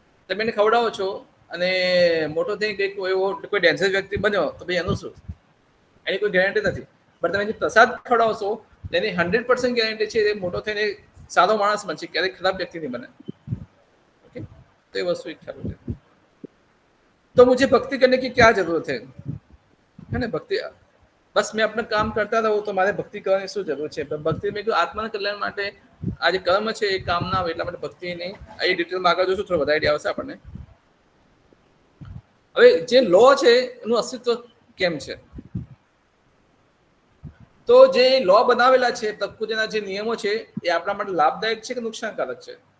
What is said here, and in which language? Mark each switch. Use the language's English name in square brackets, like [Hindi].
[Gujarati] તમે એને ખવડાવો છો અને મોટો થઈ કંઈક કોઈ ડેન્જર વ્યક્તિ બન્યો તો ભાઈ એનું શું? એની કોઈ ગેરંટી નથી. પણ તમે જે પ્રસાદ ખવડાવશો તેની 100% ગેરંટી છે એ મોટો થઈને સારો માણસ બનશે, ક્યારેક ખરાબ વ્યક્તિ નહીં બને. [Hindi] ओके, तो ये वस्तु एक ख्याल है. तो मुझे भक्ति करने की क्या जरूरत है ना? भक्ति बस मैं अपना काम करता रहूं तो मारे भक्ति करने [Gujarati] શું જરૂર છે? ભક્તિ મેં કીધું આત્માના કલ્યાણ માટે આ જે કર્મ છે એ કામ ના આવે એટલા માટે ભક્તિ નહીં. એ ડિટેલમાં આગળ જોશું, થોડો વધારે આઈડિયા આવશે આપણને. હવે જે લો છે એનું અસ્તિત્વ કેમ છે? તો જે લો બનાવેલા છે, પ્રકૃતિના જે નિયમો છે એ આપણા માટે લાભદાયક છે કે નુકસાનકારક છે?